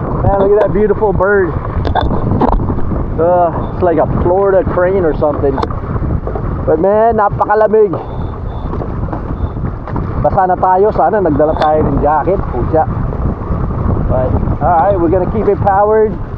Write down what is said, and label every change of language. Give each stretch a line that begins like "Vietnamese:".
English: Man, look at that beautiful bird. It's like a Florida crane or something. But man,
Filipino: napakalamig. Basa na tayo, sana nagdala tayo ng jacket, pucha.
English: But alright, we're gonna keep it powered.